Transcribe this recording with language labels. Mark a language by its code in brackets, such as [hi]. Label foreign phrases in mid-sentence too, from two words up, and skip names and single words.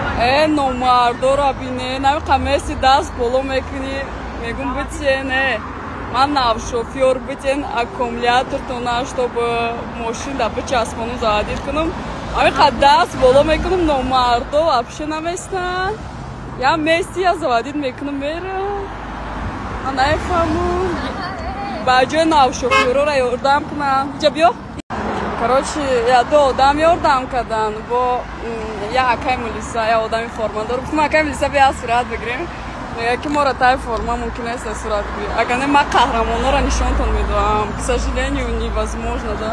[tg] номардора бинӣ, нави қамиси даст боло мекунӣ, мегум битиене. Ман нав шофёр битен аккумулятортона, чтобы мошина бичаспону задир кунам. Авиқа даст боло мекунам, номардо вообще наместан. Я мести я заводить мекунам мера. Ман нафаҳмам. Баҷои нав шофёрора ёрдам кунам. Иҷа биё. Короче, я ду одам ёрдам кардан бо я акай милиса, я одами формадор. Гуфтам акай милиса бия сурат бигирем. Мега ки мора тай форма мумкин аст сурат бигирем. Агар не ман қаҳрамонора нишонтон медоҳам. [ru] К сожалению, невозможно, да.